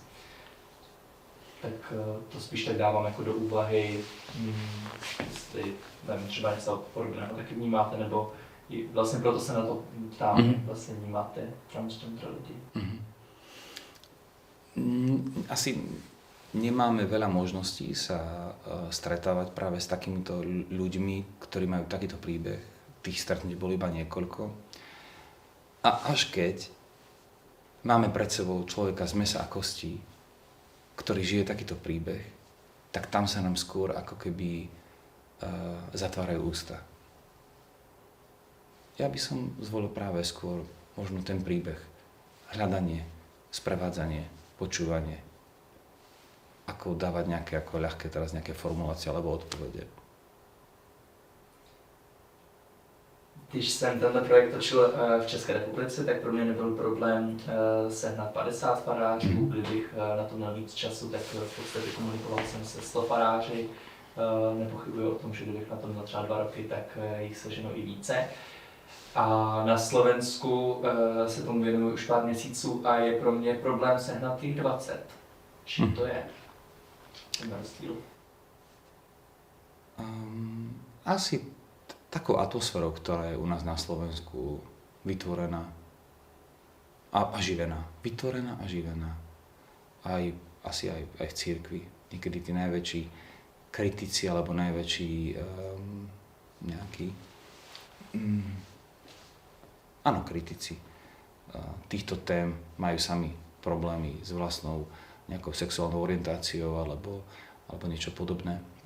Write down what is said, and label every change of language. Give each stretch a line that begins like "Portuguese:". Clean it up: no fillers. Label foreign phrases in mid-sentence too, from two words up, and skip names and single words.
Czech: Tak to spíš tak dávám jako do úvahy, jestli nevím, třeba něco podobného taky vnímáte, nebo vlastně proto se na to ptám, vlastně vnímáte transgender lidi.
Slovak: Asi nemáme veľa možností sa stretávať práve s takýmito ľuďmi, ktorí majú takýto príbeh. Tých stretnutí bolo iba niekoľko. A až keď máme pred sebou človeka z mäsa a kostí, ktorý žije takýto príbeh, tak tam sa nám skôr ako keby zatvárajú ústa. Ja by som zvolil práve skôr možno ten príbeh. Hľadanie, sprevádzanie, počúvanie. Ako dávať nejaké ako ľahké teraz nejaké formulácie alebo odpovede.
Czech: Když jsem tenhle projekt točil v České republice, tak pro mě nebyl problém sehnat 50 farářů, kdybych na to měl víc času, tak v podstatě komunikoval jsem se 100 faráři. Nepochybuji o tom, že kdybych na to měl třeba 2 roky, tak jich seženu i více. A na Slovensku se tomu věnuju už pár měsíců a je pro mě problém sehnat těch 20. Čím to je? Ten rozdíl.
Slovak: Asi takou atmosférou, ktorá je u nás na Slovensku vytvorená a živená. Vytvorená a živená. Asi aj v cirkvi. Niekedy tí najväčší kritici alebo najväčší kritici týchto tém majú sami problémy s vlastnou nejakou sexuálnou orientáciou alebo niečo podobné.